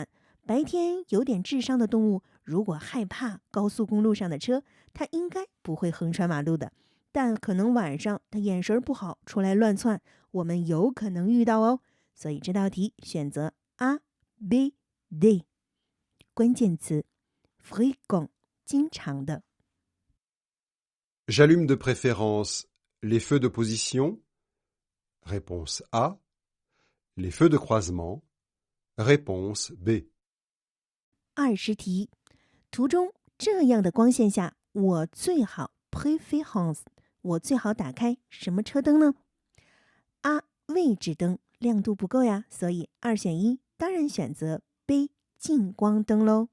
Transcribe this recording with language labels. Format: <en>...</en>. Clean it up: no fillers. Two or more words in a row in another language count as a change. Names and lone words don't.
<zh>白天有点智商的动物，如果害怕高速公路上的车，它应该不会横穿马路的。但可能晚上它眼神不好，出来乱窜，我们有可能遇到哦。所以这道题选择 A、B、D。关键词 fréquent 经常的。</zh> <fr>J'allume de préférence les feux de position. Réponse A. Les feux de croisement. Réponse B.</fr> <zh>20题，途中这样的光线下，我最好 préférence， 我最好打开什么车灯呢？ A 位置灯，亮度不够呀，所以2选1，当然选择 B 近光灯喽。</zh>